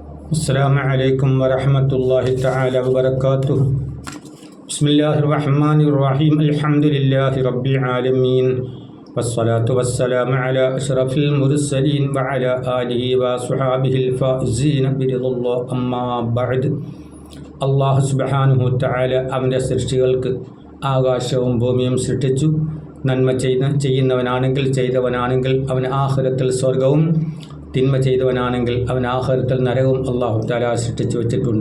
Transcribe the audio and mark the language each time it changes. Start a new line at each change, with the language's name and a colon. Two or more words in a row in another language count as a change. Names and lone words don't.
Arabic: السلام عليكم ورحمة الله تعالى وبركاته. بسم الله الرحمن الرحيم. الحمد لله رب العالمين والصلاة والسلام على أشرف المرسلين وعلى آله وصحابه الفائزين برضا الله. أما بعد.
Malayalam: അള്ളാഹു
Arabic: سبحانه تعالى
Malayalam: അവൻ്റെ സൃഷ്ടികൾക്ക് ആകാശവും ഭൂമിയും സൃഷ്ടിച്ചു. നന്മ ചെയ്യുന്നവനാണെങ്കിൽ ചെയ്തവനാണെങ്കിൽ അവൻ ആഖിറത്തിൽ സ്വർഗവും, തിന്മ ചെയ്തവനാണെങ്കിൽ അവൻ ആഖിറത്തിൽ നരകവും
Arabic: الله تعالى
Malayalam: സൃഷ്ടിച്ചു വെച്ചിട്ടുണ്ട്.